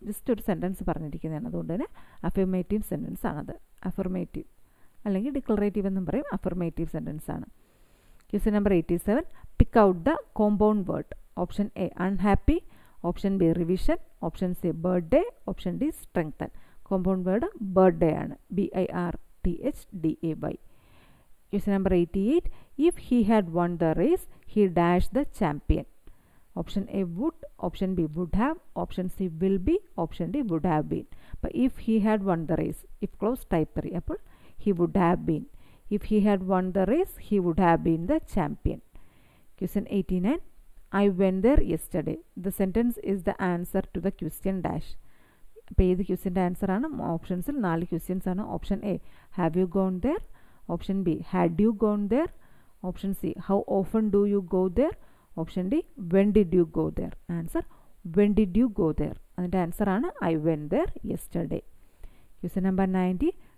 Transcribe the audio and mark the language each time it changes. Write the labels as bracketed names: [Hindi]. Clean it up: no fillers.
[Malayalam] Just ഒരു sentence പറഞ്ഞിരിക്കുന്നതാണ്. അതുകൊണ്ട് തന്നെ അഫർമേറ്റീവ് സെൻറ്റൻസ് ആണത്. അഫർമേറ്റീവ് അല്ലെങ്കിൽ ഡിക്ലറേറ്റീവ് എന്നും പറയും. അഫർമേറ്റീവ് സെൻറ്റൻസ് ആണ്. [English] Question number 87. Pick out the compound word. Option A. Unhappy. Option B. Revision. Option C. Birthday. Option D. Strengthen. Compound word birthday [Malayalam] ആണ്. [English] BIRTHDAY. Question number 88. If he had won the race, he dashed the champion. Option A. Would. Option B. Would have. Option C. Will be. Option D. Would have been. But if he had won the race, if clause type 3. അപ്പോൾ he would have been. If he had won the race, he would have been the champion. Question 89. I went there yesterday. The sentence is the answer to the question dash. [Malayalam] അപ്പോൾ ഏത് ക്വസ്റ്റ്യൻ്റെ answer ആണ്? ഓപ്ഷൻസിൽ 4 questions ആണ്. [English] Option A, have you gone there. Option B, had you gone there. Option C, how often do you go there. Option D, when did you go there. Answer when did you go there. [Malayalam] അതിൻ്റെ answer ആണ് [English] I went there yesterday. Question number 90.